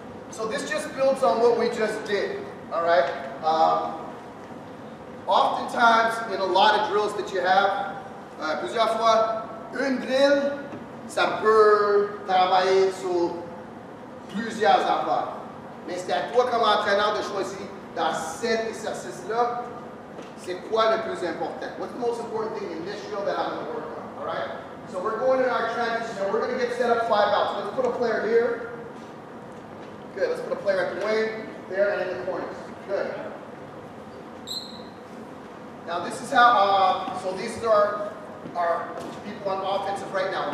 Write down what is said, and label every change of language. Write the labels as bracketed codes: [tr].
[en] So this just builds on what we just did. All right. Oftentimes, in a lot of drills that you have, [fr] plusieurs fois, une drill, ça peut travailler sur plusieurs affaires. Mais c'est à toi comme entraîneur de choisir dans cet exercice-là, c'est quoi le plus important? [en] What's the most important thing in this drill that I'm going to work on? All right? So we're going in our transition, and we're going to get set up 5 out. So let's put a player here. Good. Let's put a player at the wing, there, and in the corners. Good. Now this is how, so these are our people on offensive right now.